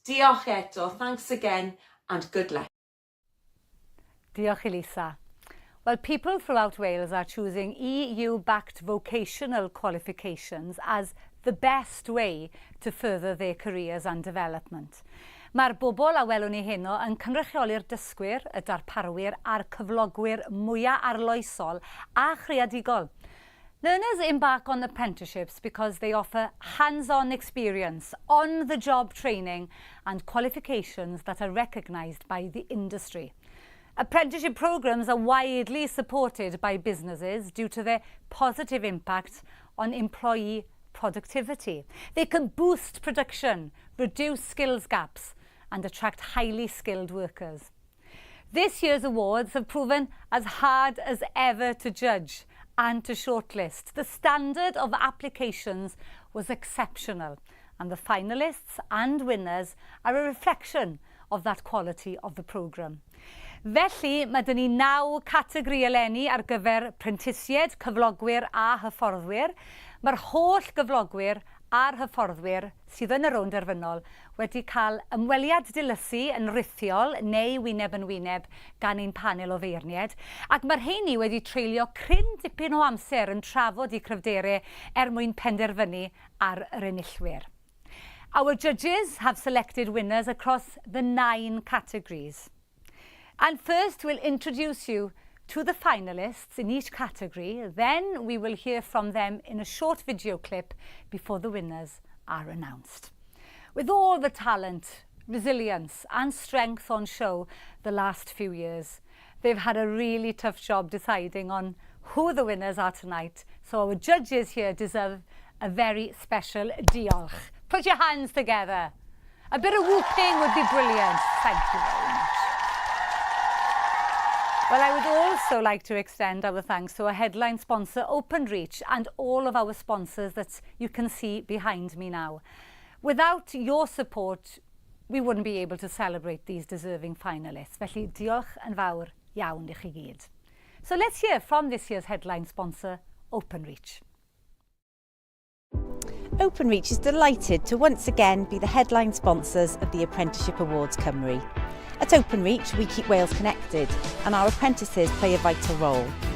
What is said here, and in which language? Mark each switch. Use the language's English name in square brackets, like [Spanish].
[Welsh] Diolch eto, [English] thanks again and good luck. [Welsh] Diolch Elisa. [English] Well, people throughout Wales are choosing EU-backed vocational qualifications as the best way to further their careers and development. [Welsh] Mae'r bobl a welwn ni heno yn cynrychioli'r dysgwyr, y darparwyr a'r cyflogwyr mwyaf arloesol a chreadigol. [English] Learners embark on apprenticeships because they offer hands-on experience, on-the-job training and qualifications that are recognised by the industry. Apprenticeship programmes are widely supported by businesses due to their positive impact on employee productivity. They can boost production, reduce skills gaps and attract highly skilled workers. This year's awards have proven as hard as ever to judge and to shortlist. The standard of applications was exceptional and the finalists and winners are a reflection of that quality of the programme. [Welsh] Felly, mae dyn ni 9 categori eleni ar gyfer prentisied, cyflogwyr a hyfforddwyr. Mae'r holl gyflogwyr a'r hyfforddwyr sydd yn y rownd derfynol wedi cael ymweliad dilysu yn rithiol neu wyneb yn wyneb gan ein panel o feirnied, ac mae'r rheini wedi treulio cryn dipyn o amser yn trafod eu cryfderau mwyn penderfynu ar yr enillwyr. [English] Our judges have selected winners across the 9 categories. And first we'll introduce you to the finalists in each category, then we will hear from them in a short video clip before the winners are announced. With all the talent, resilience and strength on show the last few years, they've had a really tough job deciding on who the winners are tonight, so our judges here deserve a very special diolch. Put your hands together. A bit of whooping would be brilliant. Thank you very much. Well, I would also like to extend our thanks to our headline sponsor, Openreach, and all of our sponsors that you can see behind me now. Without your support, we wouldn't be able to celebrate these deserving finalists. [Welsh] Felly, diolch yn fawr iawn i chi gyd. [English] So let's hear from this year's headline sponsor, Openreach. Openreach is delighted to once again be the headline sponsors of the Apprenticeship Awards Cymru. At Openreach, we keep Wales connected and our apprentices play a vital role.